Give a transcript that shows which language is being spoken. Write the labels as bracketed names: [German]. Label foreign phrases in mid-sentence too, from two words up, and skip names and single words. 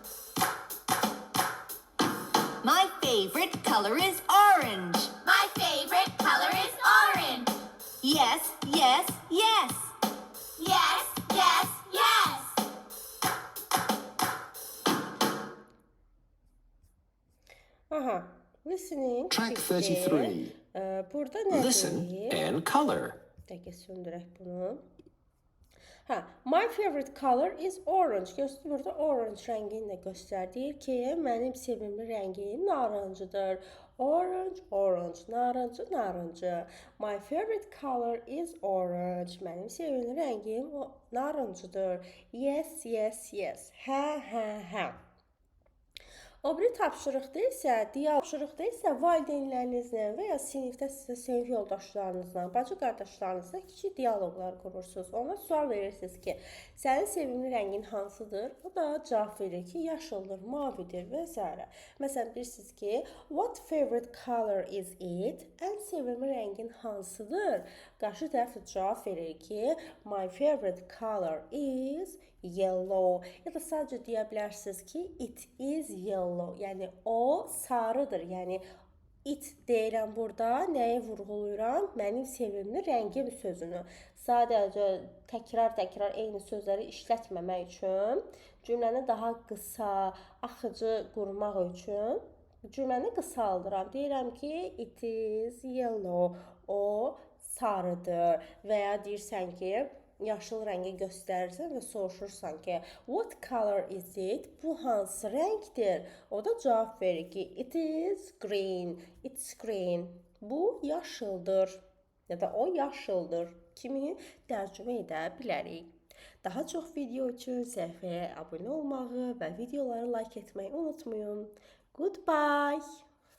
[English] My favorite color is orange. My favorite color is orange. Yes, yes, yes. Yes, yes, yes. Aha, listening. [Azerbaijani] Track bitdi. 33. Burada nə Listen deyir? [English] and color. [Azerbaijani] Dəqiqə söndürək bunu. [English] My favorite color is orange. [Azerbaijani] Burada orange rəngini də göstərdir ki, mənim sevimli rəngim narıncıdır. [English] Orange, orange, [Azerbaijani] narıncı, narıncı. [English] My favorite color is orange. [Azerbaijani] Mənim sevimli rəngim narıncıdır. [English] Yes, yes, yes. [Azerbaijani] Hə, hə, hə. O biri tapşırıqda isə valideynlərinizlə və ya sinifdə sizə sinif yoldaşlarınızla, bacı qardaşlarınızla kiçik dialoqlar qurursunuz. Ona sual verirsiniz ki, sənin sevimli rəngin hansıdır? O da cavab verir ki, yaşıldır, mavidir və s. Məsələn, deyirsiniz ki, [English] what favorite color is it? [Azerbaijani] Ən sevimli rəngin hansıdır? Qarşı tərəf cavab verir ki, [English] my favorite color is yellow. [Azerbaijani] Ya da sadəcə deyə bilərsiniz ki, [English] it is yellow. [Azerbaijani] Yəni o sarıdır. Yəni it deyirəm burada, nəyi vurğulayıram? Mənim sevimli rəngim sözünü. Sadəcə təkrar eyni sözləri işlətməmək üçün, cümləni daha qısa, axıcı qurmaq üçün cümləni qısaldıram. Deyirəm ki, [English] it is yellow. [Azerbaijani] O sarıdır. Və ya deyirsən ki, yaşıl rəngi göstərirsən və soruşursan ki, [English] what color is it? [Azerbaijani] Bu hansı rəngdir? O da cavab verir ki, [English] it is green. It's green. [Azerbaijani] Bu yaşıldır. Ya da o yaşıldır kimi tərcümə edə bilərik. Daha çox video üçün səhifəyə abunə olmağı və videoları like etməyi unutmayın. [English] Goodbye.